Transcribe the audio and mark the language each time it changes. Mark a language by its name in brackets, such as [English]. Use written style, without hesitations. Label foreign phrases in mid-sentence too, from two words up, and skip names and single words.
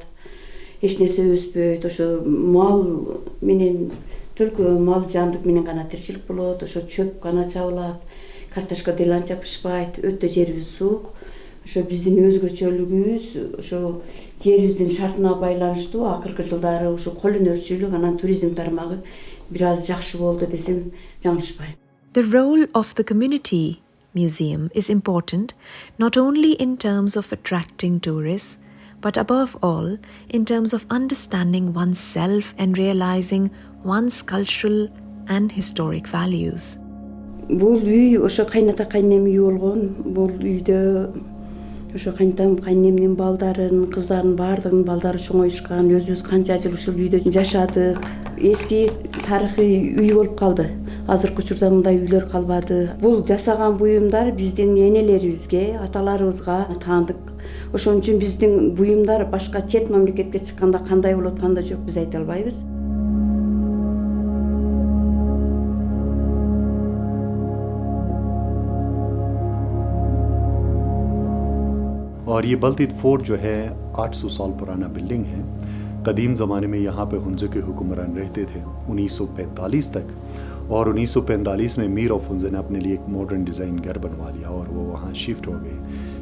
[Kyrgyz] Эч нерсе өспөйт, ошо мал менен төлкө мал жандык менен гана тиричилик болот, ошо чөп гана чабылат, картошка деле анча пышпайт, өтө жерибиз суук. Ошо биздин өзгөчөлүгүбүз ошо жерибиздин шартына байланыштуу акыркы жылдары ошо кол өнөрчүлүк анан туризм тармагы бир аз жакшы болду десем жаңылышпайм. [English] The role of the community museum is important not only in terms of attracting tourists, but above all in terms of understanding oneself and realizing one's cultural and historic values. [Kyrgyz] Бул үй ошо кайната кайнем үй болгон. Бул үйдө ошо кайнатам кайнемдин балдарын, кыздарын баардыгынын балдары чоңоюшкан. Өзүбүз канча жыл ушул үйдө жашадык. Эски тарыхый үй болуп калды. Азыркы учурда мындай үйлөр калбады. Бул жасаган буюмдар биздин энелерибизге, аталарыбызга таандык. Ошон үчүн биздин буюмдар башка чет мамлекетке чыкканда кандай болот, кандай жок биз айта албайбыз. [Urdu] اور یہ بلتت فورٹ جو ہے 800 سال پرانا بلڈنگ ہے. قدیم زمانے میں یہاں پہ ہنزے کے حکمران رہتے تھے 1945 تک، اور 1945 میں میر آف ہنزے نے اپنے لیے ایک [English] modern design [Urdu] گھر بنوا لیا اور وہ وہاں شفٹ ہو گئے.